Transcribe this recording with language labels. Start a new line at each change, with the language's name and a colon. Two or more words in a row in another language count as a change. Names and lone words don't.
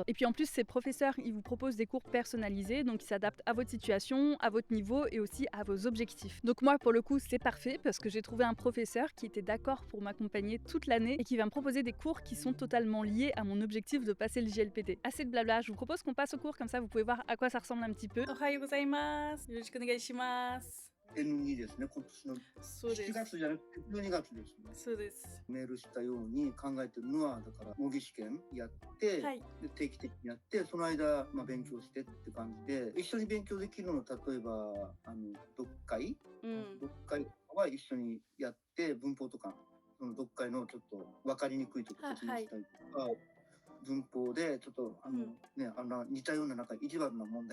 French: Et puis en plus, ces professeurs, ils vous proposent des cours personnalisés, donc ils s'adaptent à votre situation, à votre niveau et aussi à vos objectifs. Donc moi, pour le coup, c'est parfait parce que j'ai trouvé un professeur qui était d'accord pour m'accompagner toute l'année et qui va me proposer des cours qui sont totalement liés à mon objectif de passer le JLPT. Assez de blabla, je vous propose qu'on passe au cours, comme ça vous pouvez voir à quoi ça ressemble un petit peu.
Japanese: おはようございます。よろしくお願いします. N2 ですね、今年の7月じゃなくて12月ですね。そうです。メールしたように考えてるのは、だから模擬試験やって、はい。で定期的にやって、その間、勉強してって感じで、一緒に勉強できるの、例えば読解、読解は一緒にやって、文法とか、その読解のちょっと分かりにくいところ説明したりとか、文法でちょっと似たような意地悪な問題、